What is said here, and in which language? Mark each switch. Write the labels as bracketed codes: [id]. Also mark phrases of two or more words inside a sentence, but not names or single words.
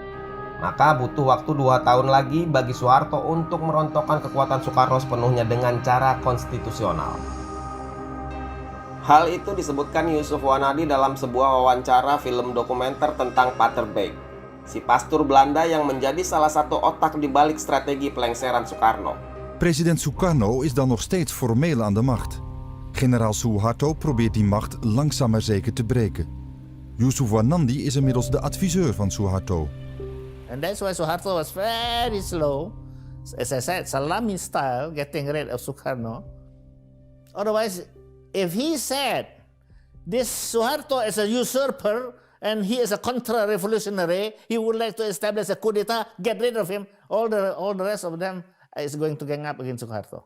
[id] Maka butuh waktu 2 tahun lagi bagi Soeharto untuk merontokkan kekuatan Soekarno sepenuhnya dengan cara konstitusional. Hal itu disebutkan Yusuf Wanadi dalam sebuah wawancara film dokumenter tentang Pater Beek, si pastor Belanda yang menjadi salah satu otak di balik strategi pelengseran Soekarno. [nl] President Sukarno is dan nog steeds formeel aan de macht. Generaal Suharto probeert die macht langzaam maar zeker te breken. Yusuf Wanandi is inmiddels de adviseur van Suharto. [en] And that's why Suharto was very slow, as I said, Salami style, getting rid of Sukarno. Otherwise, if he said this Suharto is a usurper and he is a contra-revolutionary, he would like to establish a coup d'etat, get rid of him, all the rest of them is going to gang up against Suharto.